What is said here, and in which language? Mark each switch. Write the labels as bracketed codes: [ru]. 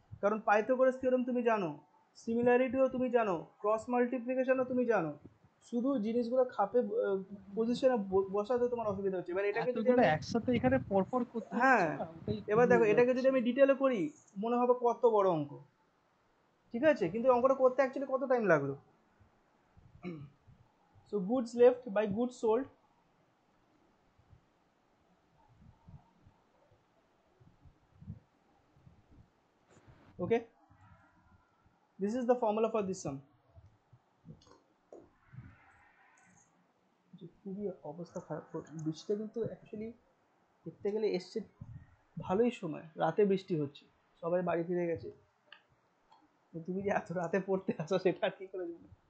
[bn] কারণ Pythagoras theorem তুমি জানো, সিমিলারিটিও তুমি জানো, ক্রস মাল্টিপ্লিকেশনও তুমি জানো, শুধু জিনিসগুলো খাপে পজিশনে বসাতে তোমার অসুবিধা হচ্ছে। এবার এটাকে যদি এতগুলো আমি, একসাথে এখানে পরপর করতে হ্যাঁ, হচ্ছে না, ওটাই এবার দেখো ভুলে এটাকে যদি যাচ্ছি। আমি ডিটেলে করি মনে হবে কত বড় অঙ্ক, ঠিক আছে? কিন্তু অঙ্কটা করতে অ্যাকচুয়ালি কত টাইম লাগলো? [en] So goods left by goods sold, okay, this is the formula for this sum. [bn] খুবই অবস্থা খারাপ, বৃষ্টিটা কিন্তু অ্যাকচুয়ালি দেখতে গেলে এসছে ভালোই সময়, রাতে বৃষ্টি হচ্ছে, সবাই বাড়ি ফিরে গেছে, তুমি যে এত রাতে পড়তে আসো সেটা আর কি করে জানো?